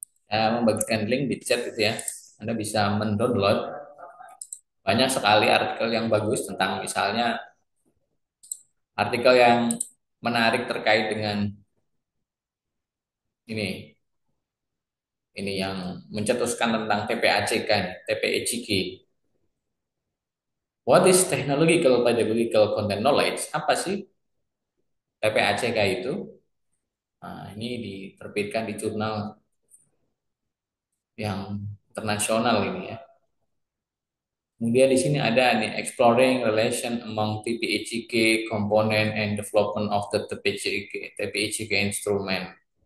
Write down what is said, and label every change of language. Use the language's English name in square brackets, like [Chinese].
[Indonesian] membagikan link di chat itu ya. Anda bisa mendownload banyak sekali artikel yang bagus tentang misalnya artikel yang menarik terkait dengan ini yang mencetuskan tentang TPACK, TPECK. [English] What is technological pedagogical content knowledge? [Indonesian] Apa sih TPACK itu? Nah, ini diterbitkan di jurnal yang internasional ini ya. Kemudian di sini ada nih [English] exploring relation among TPECK component and development of the TPECK instrument.